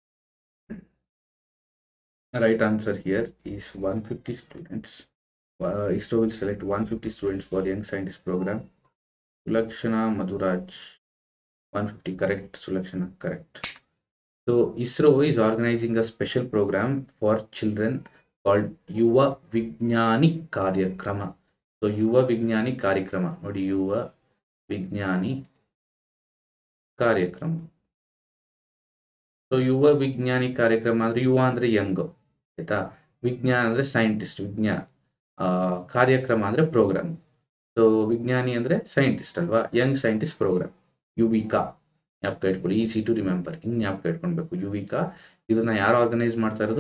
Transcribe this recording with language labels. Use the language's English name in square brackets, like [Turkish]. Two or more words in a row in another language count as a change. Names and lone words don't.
[English] Right answer here is 150 students. ISRO will select 150 students for Young Scientist program. Sulakshana Madhuraj, 150, correct. Sulakshana, correct. So ISRO is organizing a special program for children called Yuva Vignani Karyakrama. So Yuva Vignani Karyakrama, or Yuva Vignani Karyakrama. So Yuva Vignani Karyakrama andre Yuva andre young, [Kannada] ಆಯ್ತಾ. ವಿಜ್ಞಾನ ಅಂದ್ರೆ ಸೈಂಟಿಸ್ಟ್, ಕಾರ್ಯಕ್ರಮ ಅಂದ್ರೆ ಪ್ರೋಗ್ರಾಮ್. ಸೊ ವಿಜ್ಞಾನಿ ಅಂದ್ರೆ ಸೈಂಟಿಸ್ಟ್ ಅಲ್ವಾ, [English] young scientist program [Kannada] ಯುವಿಕಾ. ಜ್ಞಾಪಕ ಇಟ್ಕೊಳ್ಳಿ, [English] easy to remember, [Kannada] ಹಿಂಗ್ ಜ್ಞಾಪಕ ಇಟ್ಕೊಳ್ಬೇಕು. ಯುವಿಕಾ ಇದನ್ನ ಯಾರು ಆರ್ಗನೈಸ್ ಮಾಡ್ತಾ ಇರೋದು?